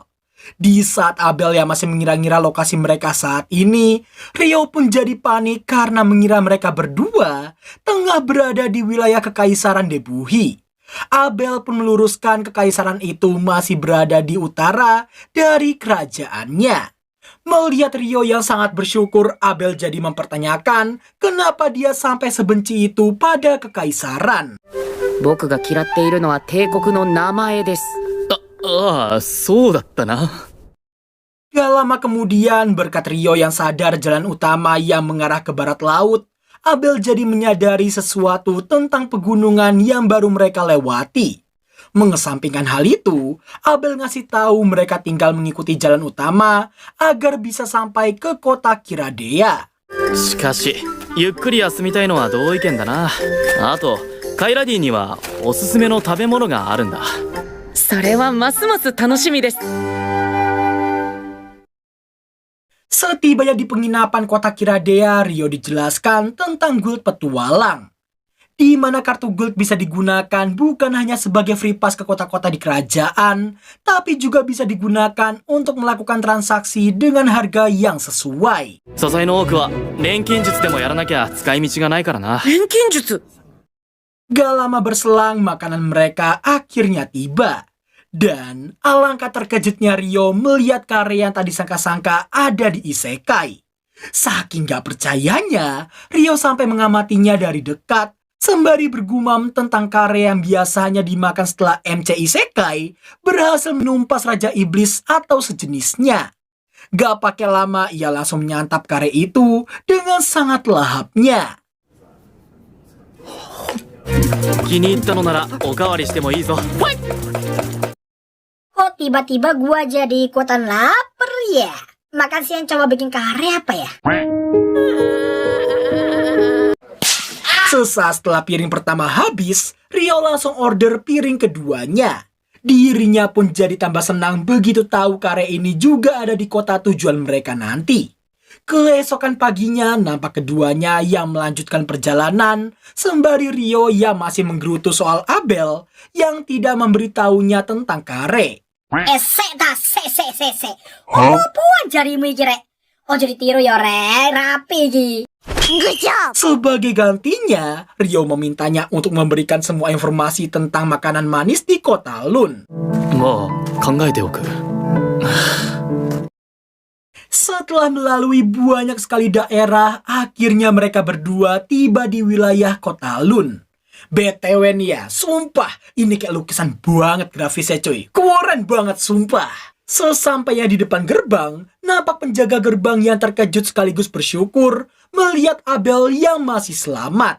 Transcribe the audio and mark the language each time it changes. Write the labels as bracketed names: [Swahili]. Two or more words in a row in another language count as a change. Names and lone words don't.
[Indonesian] Di saat Abel yang masih mengira-ngira lokasi mereka saat ini, Rio pun jadi panik karena mengira mereka berdua tengah berada di wilayah Kekaisaran Debuhi. Abel pun meluruskan kekaisaran itu masih berada di utara dari kerajaannya. Melihat Rio yang sangat bersyukur, Abel jadi mempertanyakan kenapa dia sampai sebenci itu pada kekaisaran. [Japanese] 僕が嫌っているのは帝国の名前です。ああ、そうだったな。 [Indonesian] Gak lama kemudian, berkat Rio yang sadar jalan utama yang mengarah ke barat laut, Abel jadi menyadari sesuatu tentang pegunungan yang baru mereka lewati. Mengesampingkan hal itu, Abel ngasih tahu mereka tinggal mengikuti jalan utama agar bisa sampai ke kota Kiradea. [Japanese] しかし、ゆっくり休みたいのは同意見だな。あと、カイラディにはおすすめの食べ物があるんだ。それはますます楽しみです。 [Indonesian] Setibanya di penginapan kota Kiradea, Rio dijelaskan tentang guild petualang, di mana kartu guild bisa digunakan bukan hanya sebagai [English] free pass [Indonesian] ke kota-kota di kerajaan, tapi juga bisa digunakan untuk melakukan transaksi dengan harga yang sesuai. [Japanese] 素材の多くは錬金術でもやらなきゃ使い道がないからな。錬金術 [Indonesian] Gak lama berselang, makanan mereka akhirnya tiba. Dan alangkah terkejutnya Rio melihat kare yang tadi sangka-sangka ada di isekai. Saking gak percayanya, Rio sampai mengamatinya dari dekat, sembari bergumam tentang kare yang biasanya dimakan setelah MC isekai berhasil menumpas Raja Iblis atau sejenisnya. Gak pakai lama, ia langsung menyantap kare itu dengan sangat lahapnya. [Japanese] 気に入ったのならおかわりしてもいいぞ。 [Indonesian] Kok tiba-tiba gua jadi ikutan lapar ya? Makan siang coba bikin kare apa ya? Sesaat setelah piring pertama habis, Rio langsung order piring keduanya. Dirinya pun jadi tambah senang begitu tahu kare ini juga ada di kota tujuan mereka nanti. Keesokan paginya, nampak keduanya yang melanjutkan perjalanan, sembari Rio yang masih menggerutu soal Abel yang tidak memberitahunya tentang kare. [Javanese] Se. Puan jarimu iki rek. Ojo ditiru ya rek, rapi iki. [English] Good job. [Indonesian] Sebagai gantinya, Rio memintanya untuk memberikan semua informasi tentang makanan manis di kota Lun. [Japanese] まあ、考えておく。 [Indonesian] Setelah melalui banyak sekali daerah, akhirnya mereka berdua tiba di wilayah kota Lun. BTW nih ya, sumpah, ini kayak lukisan banget grafisnya cuy. Keren banget sumpah. Sesampainya di depan gerbang, nampak penjaga gerbang yang terkejut sekaligus bersyukur melihat Abel yang masih selamat.